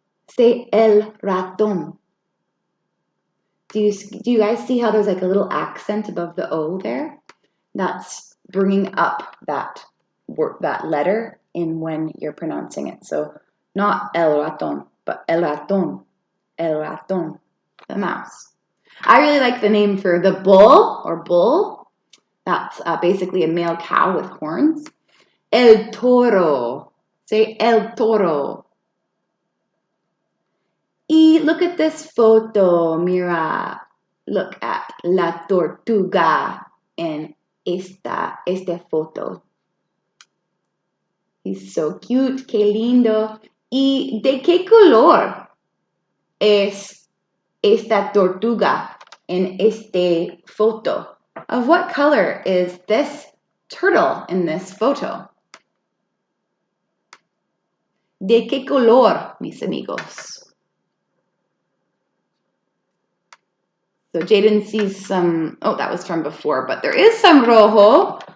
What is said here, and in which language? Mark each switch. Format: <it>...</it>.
<en>Say el ratón. Do you guys see how there's like a little accent above the O there? That's bringing up that word, that letter in when you're pronouncing it. So not el ratón, but el ratón.</en> <es>El ratón, the mouse.</es> <en>I really like the name for the bull or bull. That's basically a male cow with horns.</en> <es>El toro. Say el toro.</es> <en>Y look at this photo, mira. Look at</en> <es>la tortuga en este photo.</es> <en>He's so cute,</en> <es>qué lindo. ¿Y de qué color es esta tortuga en este photo?</es> <en>Of what color is this turtle in this photo?</en> <es>¿De qué color, mis amigos?</es> <en>So Jaden sees some, oh, that was from before, but there is some rojo.</en>